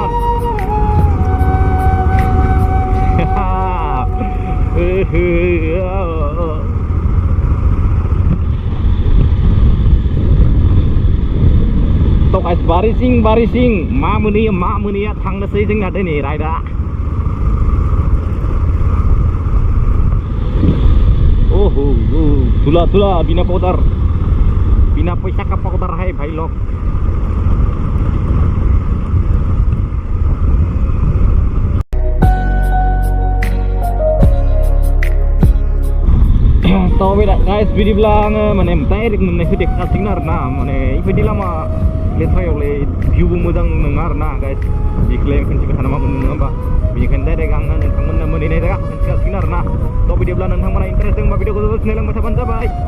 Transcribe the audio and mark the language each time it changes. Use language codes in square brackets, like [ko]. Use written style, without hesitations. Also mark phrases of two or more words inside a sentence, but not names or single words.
[brx] तो गाइस बारिसिं मा मोनैया थांनोसै जोंना दिनै राइडआ ओहो तुला बिना पाउडार [hi] बिना पैसा का पाउडर है भाई लोग [brx] तो गाइस बिदिब्ला आङो माने डाइरेक्ट मोननायखौ देखासिगोन आरोना माने इबायदि लामा लेथ्रायावलाय भिउबो मोजां नङा आरोना गाइस बेखौलाय खनसेबो थाना मा मोनो नङा होमबा बेनिखायनो डाइरेक्ट आङो नोंथांमोननो मोनहैनाय जायगाखौ खिन्थिखासिगोन आरोना तो बिदिब्ला नोंथांमोना इन्टारेस्ट दंबा भिडिअखौ जोबोद नायलांबाय थाबानो जाबाय